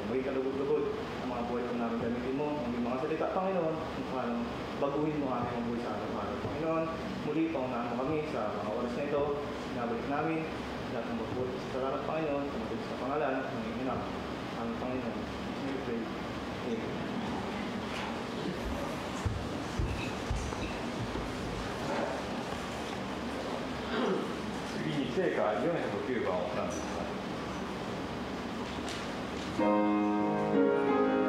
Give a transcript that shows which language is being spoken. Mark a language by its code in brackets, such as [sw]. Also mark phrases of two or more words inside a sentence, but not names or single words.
[tl] Maging kalugod-lugod ang mga buhay po namin gamitin mo, ang mga salita Panginoon, kung paano baguhin mo ang aming buhay sa araw-araw. Panginoon, muli paunahan mo kami sa mga oras na ito, binabalik namin lahat ng magbuhay sa salamat Panginoon, sa matuloy sa pangalan ng Ginang ang Panginoon. [en] We pray. Amen. [ja] 聖歌409番をお賛美ください。